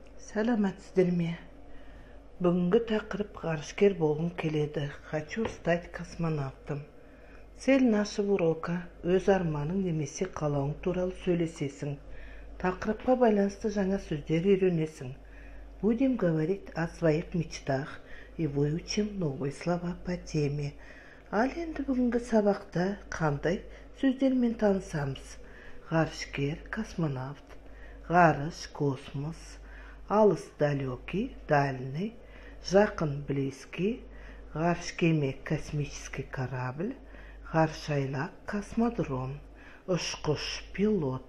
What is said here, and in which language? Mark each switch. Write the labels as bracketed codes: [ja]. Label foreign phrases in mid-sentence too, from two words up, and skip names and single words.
[kk] Сәлеметсіздер ме? Бүгінгі тақырып ғарышкер болғым келеді. [ru] Хочу стать космонавтом. Цель нашего урока [kk] өз арманың немесе қалауың туралы сөйлесесің. Тақырыпқа байланысты жаңа сөздер үйренесің. [ru] Будем говорить о своих мечтах и выучим новые слова по теме. [kk] Ал енді бүгінгі сабақта қандай сөздермен танысамыз? Ғарышкер, космонавт, ғарыш, космос, алыс, [ru] далекий, дальний, [kk] жақын, близкий, ғарыш кеме, [ru] космический корабль, [kk] ғарышайлақ, космодром, ұшқыш, пилот.